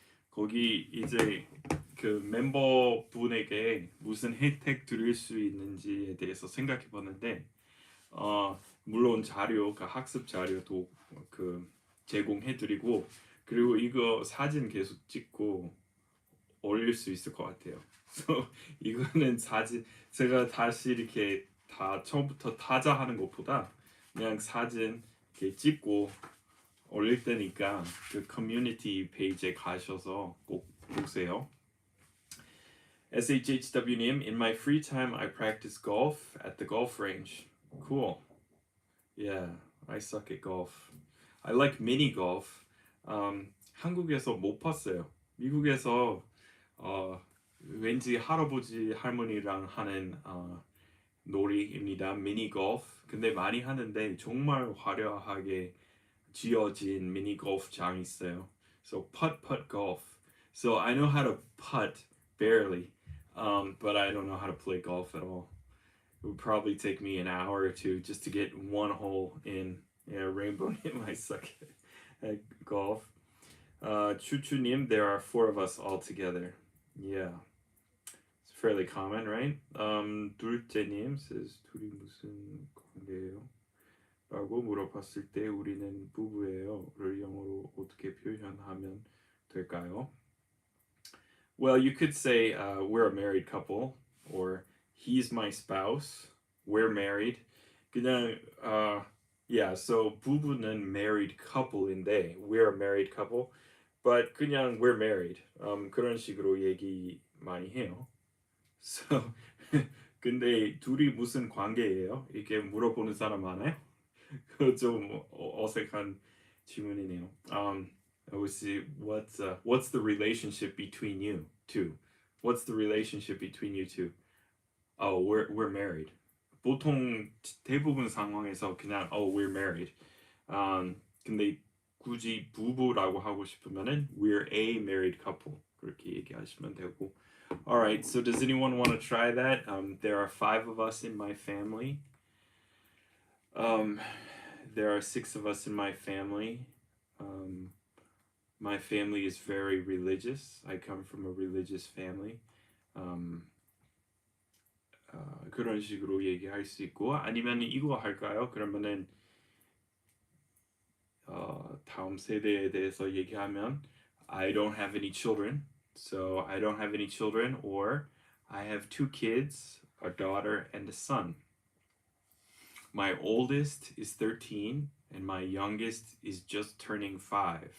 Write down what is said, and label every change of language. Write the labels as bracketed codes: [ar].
[ko] 거기 이제 그 멤버 분에게 무슨 혜택 드릴 수 있는지에 대해서 생각해 봤는데 물론 자료, 그 학습 자료도 그 제공해드리고 그리고 이거 사진 계속 찍고 올릴 수 있을 것 같아요. So 이거는 사진 제가 다시 이렇게 다 처음부터 타자하는 것보다 그냥 사진 이렇게 찍고 올릴 때니까 그 커뮤니티 페이지에 가셔서 꼭 보세요. [en] SHHW님, in my free time I practice golf at the golf range. Cool. Yeah, I suck at golf. I like mini golf. [ko] 한국에서 못 봤어요. 미국에서 왠지 할아버지 할머니랑 하는 놀이입니다. 미니 골프. 근데 많이 하는데 정말 화려하게 지어진 미니 골프장이 있어요. [en] So putt golf. So I know how to putt barely, but I don't know how to play golf at all. It would probably take me an hour or two just to get one hole in. Yeah, Rainbow Nim, I suck at golf. Chu Nim, there are four of us all together. Yeah, it's fairly common, right? [ko] 둘째 님 [en] says [ko] 둘이 무슨 관계예요? 라고 물어봤을 때 우리는 부부예요를 영어로 어떻게 표현하면 될까요? [en] Well, you could say we're a married couple, or he's my spouse. We're married. 그냥 yeah, so [ko] 부부는 [en] married couple인데 we're a married couple, but 그냥 we're married. [ko] 그런 식으로 얘기 많이 해요. So 근데 둘이 무슨 관계예요? 이렇게 물어보는 사람 많아요? 좀 어색한 질문이네요. [en] I would say what's the relationship between you two? What's the relationship between you two? Oh, we're married. [ko] 보통 대부분 상황에서 그냥 [en] we're married. [ko] 근데 굳이 부부라고 하고 싶으면은 [en] we're a married couple [ko] 그렇게 얘기하시면 되고. [en] All right. So does anyone want to try that? There are 5 of us in my family. There are 6 of us in my family. My family is very religious. I come from a religious family. [ko] 그런 식으로 얘기할 수 있고 아니면 이거 할까요? 그러면은 다음 세대에 대해서 얘기하면 [en] I don't have any children. So I don't have any children, or I have 2 kids, a daughter and a son. My oldest is 13 and my youngest is just turning 5.